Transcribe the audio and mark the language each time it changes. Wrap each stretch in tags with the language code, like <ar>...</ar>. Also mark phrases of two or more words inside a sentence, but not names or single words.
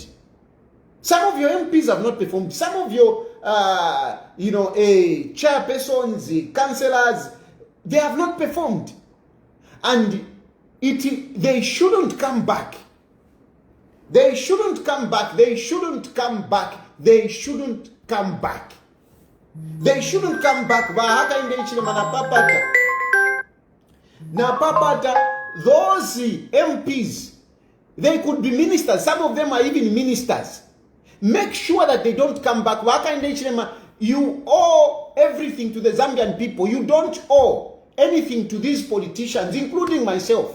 <en>Some of your chairpersons, councillors, they have not performed. And they shouldn't come back. They shouldn't come back. They shouldn't come back.</en> <bem>Vaaka in the Ichilema na papata.</bem> <en>Those MPs They could be ministers. Some of them are even ministers. Make sure that they don't come back. You owe everything to the Zambian people. You don't owe anything to these politicians, including myself.</en>